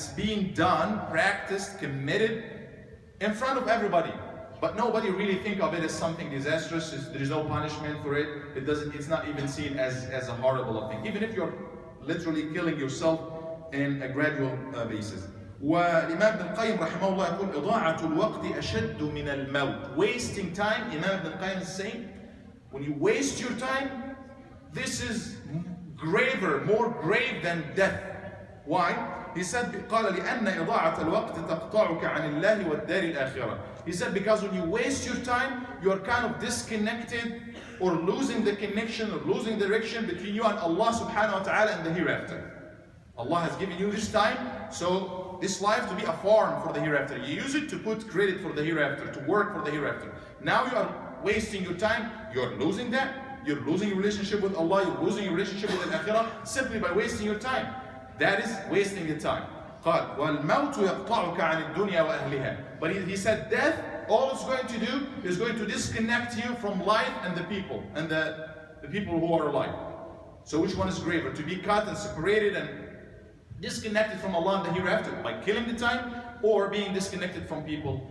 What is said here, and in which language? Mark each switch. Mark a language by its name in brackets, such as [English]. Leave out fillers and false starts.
[English] It's being done, practiced, committed in front of everybody, but nobody really think of it as something disastrous. There is no punishment for it. It's not even seen as a horrible thing, even if you're literally killing yourself in a gradual basis. [Arabic] والإمام ابن القيم رحمه الله يقول إضاعة الوقت أشد من الموت. [English] Wasting time, Imam Ibn Qayyim is saying, when you waste your time, this is graver, more grave than death. Why? He said, [Arabic] قال لأن إضاعة الوقت تقطعك عن الله والدار الآخرة. [English] He said, because when you waste your time, you are kind of disconnected or losing the connection or losing direction between you and Allah subhanahu wa ta'ala and the hereafter. Allah has given you this time, so this life to be a farm for the hereafter. You use it to put credit for the hereafter, to work for the hereafter. Now you are wasting your time, you're losing that. You're losing your relationship with Allah, you're losing your relationship with the Akhirah simply by wasting your time. That is wasting your time. [Arabic] قال والموت يقطعك عن الدنيا وأهلها. [English] But he said death, all it's going to do is going to disconnect you from life and the people, and the people who are alive. So which one is graver? To be cut and separated and disconnected from Allah and the hereafter by killing the time, or being disconnected from people?